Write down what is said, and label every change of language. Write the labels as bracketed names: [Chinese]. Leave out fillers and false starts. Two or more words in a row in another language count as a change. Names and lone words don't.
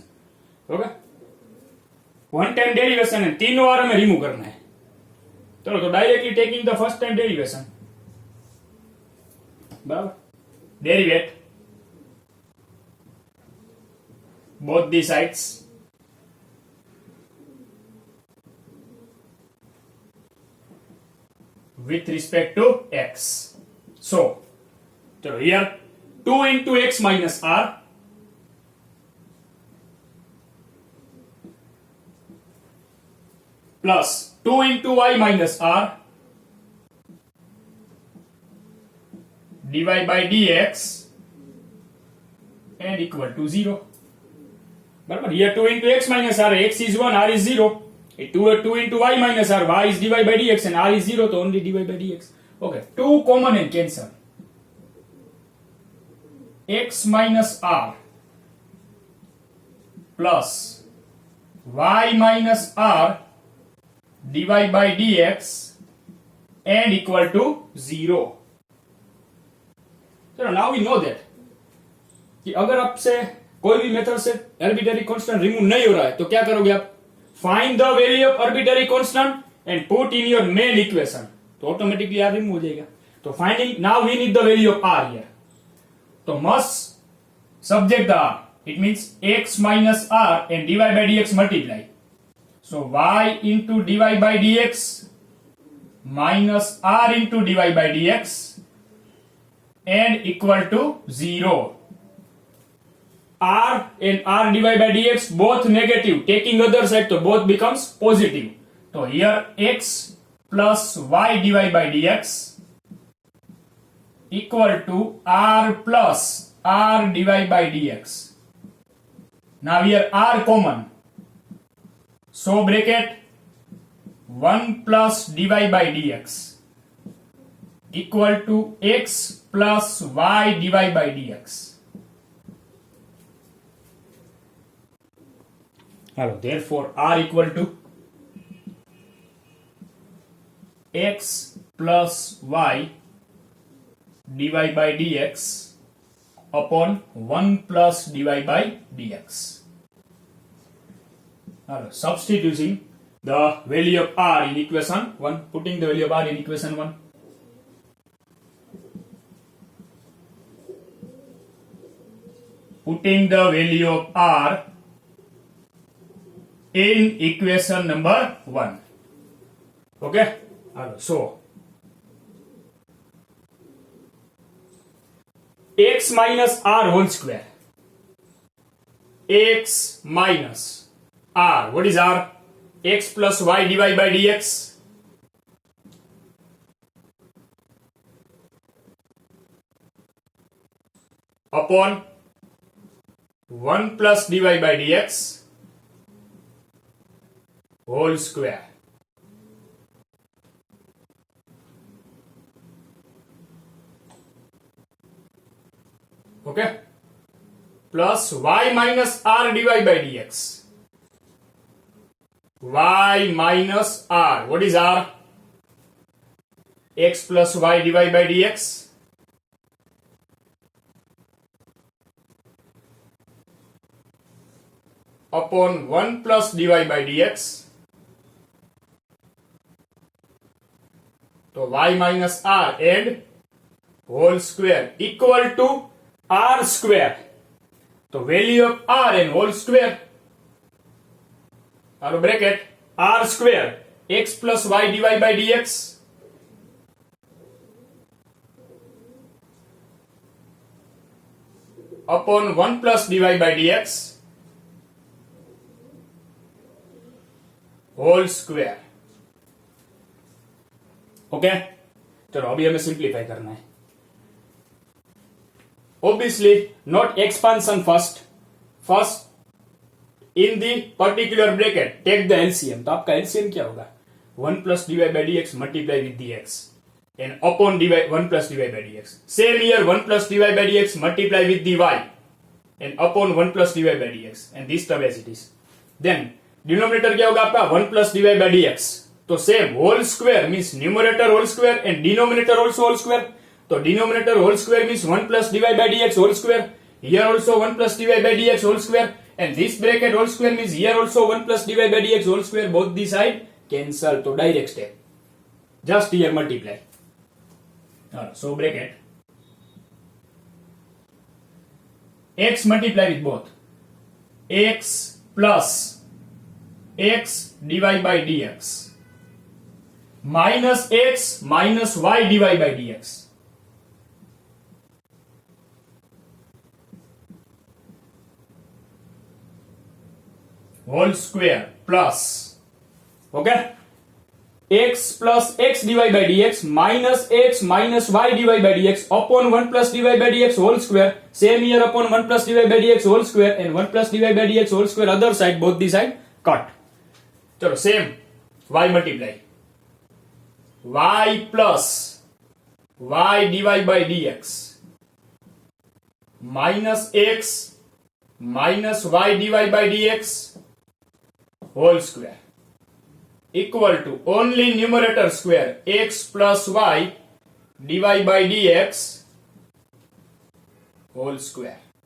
[English] ओके. one time derivation [Hindi] है, तीनों बार हमें रिमूव करना है. चलो तो [English] directly taking the first time derivation. बराबर. derivate both the sides with respect to x. So here 2 into x minus r plus 2 into y minus r dy by dx and equal to 0. But here 2 into x minus r, x is 1, r is 0. 2 into y minus r, y is dy by dx and r is 0, so only dy by dx. Okay, 2 common and cancel. X minus r plus y minus r dy by dx and equal to 0. So now we know that [Hindi] कि अगर आपसे कोई भी मेथड से [English] arbitrary constant [Hindi] रिमूव नहीं हो रहा है तो क्या करोगे आप? [English] find the value of arbitrary constant and put in your main equation, तो automatically r remove [Hindi] हो जाएगा. [English] तो finding now we need the value of r here. तो must subject the r, it means x minus r and dy by dx multiply. So y into dy by dx minus r into dy by dx and equal to 0. r and r dy by dx both negative, taking other side so both becomes positive. So here x plus y dy by dx equal to r plus r dy by dx. Now here r common. So bracket 1 plus dy by dx equal to x plus y dy by dx. Hello, therefore r equal to x plus y dy by dx upon 1 plus dy by dx. Now, substituting the value of r in equation 1, putting the value of r in equation 1. Putting the value of r in equation number 1. Okay? So, x minus r whole square. X minus r. What is r? X plus y dy by dx. Upon 1 plus dy by dx whole square. Okay? Plus y minus r dy by dx. Y minus r. What is r? X plus y dy by dx. Upon 1 plus dy by dx. So y minus r and whole square equal to r square. So value of r and whole square. Our bracket r square x plus y dy by dx upon 1 plus dy by dx whole square. [Hindi] ओके चलो अभी हमें सिंप्लीफाई करना है. [English] Obviously not expansion first in the particular bracket take the LCM. [Hindi] तो आपका LCM क्या होगा? [English] 1 plus dy by dx multiply with dx and upon dy 1 plus dy by dx. Same here 1 plus dy by dx multiply with dy and upon 1 plus dy by dx and this term as it is. Then denominator [Hindi] क्या होगा आपका? [English] 1 plus dy by dx. तो same whole square means numerator whole square and denominator also whole square. तो denominator whole square means 1 plus dy by dx whole square. Here also 1 plus dy by dx whole square. And this bracket whole square means here also 1 plus dy by dx whole square. Both the side cancel. So direct step. Just here multiply. So bracket x multiply with both. X plus x dy by dx minus x minus y dy by dx. Whole square plus okay x plus x dy by dx minus x minus y dy by dx upon 1 plus dy by dx whole square. Same here upon 1 plus dy by dx whole square and 1 plus dy by dx whole square other side both the side cut. चलो same y multiply y plus y dy by dx minus x minus y dy by dx whole square equal to only numerator square x plus y dy by dx whole square.